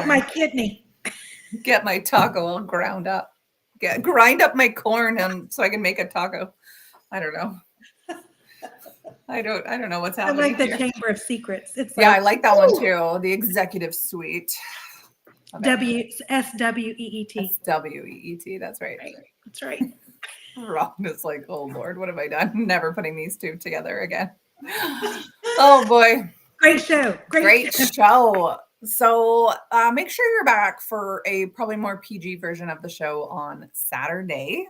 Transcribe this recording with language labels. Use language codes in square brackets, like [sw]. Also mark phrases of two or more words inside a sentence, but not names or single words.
[en] Get my kidney. Get my taco all ground up. Grind up my corn so I can make a taco. I don't know. I don't know what's happening. I like the Chamber of Secrets. I like that one too. The executive suite. S-W-E-E-T. S-W-E-E-T. That's right. That's right. Ron is like, oh Lord, what have I done? Never putting these two together again. Oh boy. Great show. Great show. So make sure you're back for a probably more PG version of the show on Saturday.